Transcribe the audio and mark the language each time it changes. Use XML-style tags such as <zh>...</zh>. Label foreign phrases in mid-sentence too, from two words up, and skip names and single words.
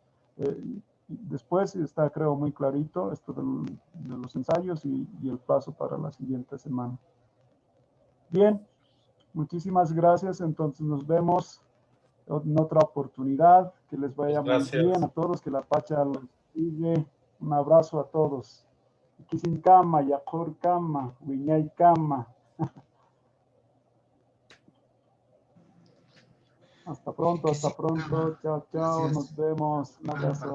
<es>Después está, creo, muy clarito esto de los ensayos y el plazo para la siguiente semana. Bien, muchísimas gracias. Entonces nos vemos en otra oportunidad. Que les vaya muy bien a todos, que la Pacha los sigue. Un abrazo a todos.</es> <ay>Kisin kama, yakor kama, wiñay kama.</ay> <es>Hasta pronto, chao, chao, nos vemos. Un abrazo.</es>